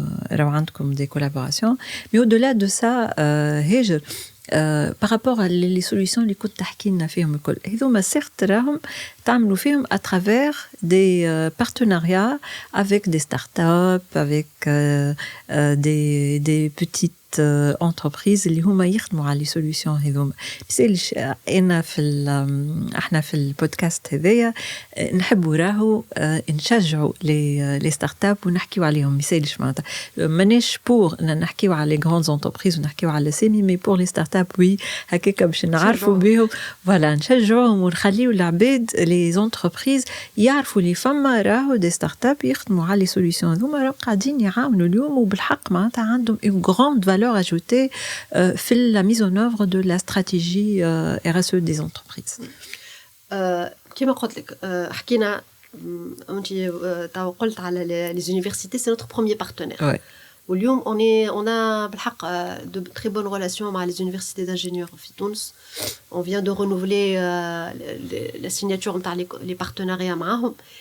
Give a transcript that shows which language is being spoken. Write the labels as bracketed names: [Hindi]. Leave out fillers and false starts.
[Arabic] عندكم [French] des collaborations. Mais au-delà de ça, هاجر par rapport à les solutions [Arabic] اللي كنت تحكي لنا فيهم الكل هذوما [French] certes [Arabic] راهم تعملوا فيهم [French] à travers des partenariats avec des startups avec des petites entreprises [Arabic] اللي هما يخدموا على [French] les solutions هذوما. [Arabic] بس أنا احنا في البودكاست هذايا نحبوا راهو نشجعوا [French] les startups [Arabic] ونحكيوا عليهم. مثالش معناتها ماناش pour نحكيوا على [French] les grandes entreprises [Arabic] ونحكيوا على سامي [French] mais pour les startups oui [Arabic] هكاك باش نعرفوا بهم فوالا نشجعوهم ونخليوا العباد [French] les entreprises [Arabic] يعرفوا لي فما راهو [French] des startups [Arabic] يخدموا على [French] les solutions [Arabic] هذوما راهو قاعدين يعاونوا اليوم وبالحق معناتها عندهم [French] une grande valeur ajoutée [Arabic] في [French] la mise en œuvre de la stratégie RSE des entreprises. [Arabic] كما قلت لك حكينا انت قلت على [French] les universités c'est notre premier partenaire. Ouais. [Arabic] واليوم [French] on a [Arabic] بالحق [French] de très bonnes relations avec les universités d'ingénieurs [Arabic] في تونس. [French] On vient de renouveler la signature [Arabic] نتاع [French] les partenariats [Arabic] معاهم